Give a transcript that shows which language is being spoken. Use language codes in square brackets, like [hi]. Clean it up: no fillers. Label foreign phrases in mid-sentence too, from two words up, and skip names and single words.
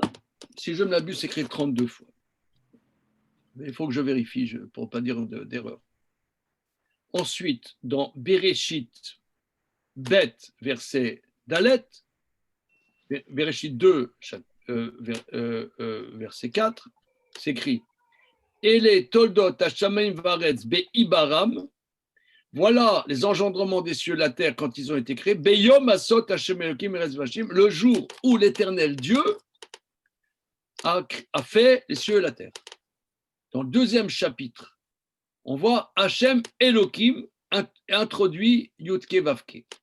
[fr] Si je ne m'abuse, c'est écrit 32 fois. Mais il faut que je vérifie pour ne pas dire d'erreur. Ensuite, dans Bereshit, Bet, verset Dalet, Bereshit 2, verset 4, c'est écrit [he] אלה תולדות השמים והארץ בהבראם. [fr] Voilà les engendrements des cieux et de la terre quand ils ont été créés. [he] ביום עשות השם אלקים ארץ ושמים, [fr] le jour où l'Éternel Dieu a fait les cieux et la terre. Dans le deuxième chapitre, on voit Hashem Elokim introduit [he] יוד קה ואו קה.